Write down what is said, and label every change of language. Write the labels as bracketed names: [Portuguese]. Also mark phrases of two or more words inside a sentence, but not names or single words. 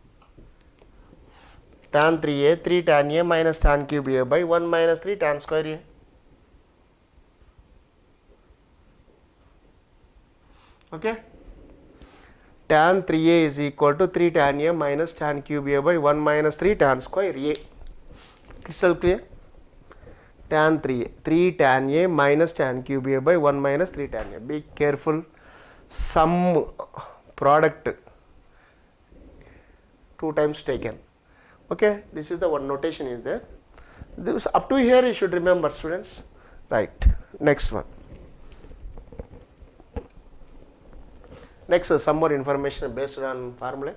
[English] Tan 3a, 3 tan a minus tan cube a by 1 minus 3 tan square a. Okay. Tan 3a is equal to 3 tan a minus tan cube a by 1 minus 3 tan square a. Crystal clear? Tan 3a, 3 tan a minus tan cube a by 1 minus 3 tan a. Be careful. Sum product 2 times taken. Okay, this is the one notation is there. This up to here you should remember, students. Right. Next one. Next, some more information based on formula.